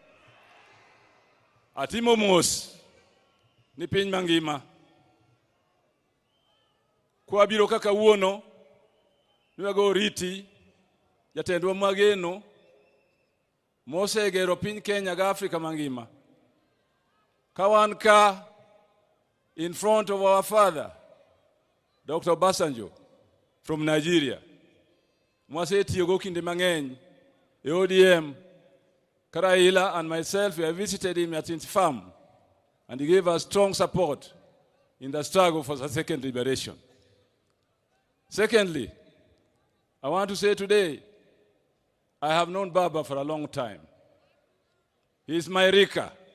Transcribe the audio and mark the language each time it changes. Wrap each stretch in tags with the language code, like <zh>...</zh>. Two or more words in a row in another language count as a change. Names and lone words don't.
<luo>Atimo mos ni piny mangima. Kwa biro kaka wuono, niwago riti, jatendwa mageno, mosegero piny Kenya ga Afrika mangima.</luo> <en>Kawanka in front of our father, Dr. Basanjo from Nigeria.</en> <luo>Mwasetiyogo kinde mang'eny,</luo> <en>ODM, Raila and myself, we have visited him at his farm, and he gave us strong support in the struggle for the second liberation. Secondly, I want to say today, I have known Baba for a long time. He's my Rika.</en>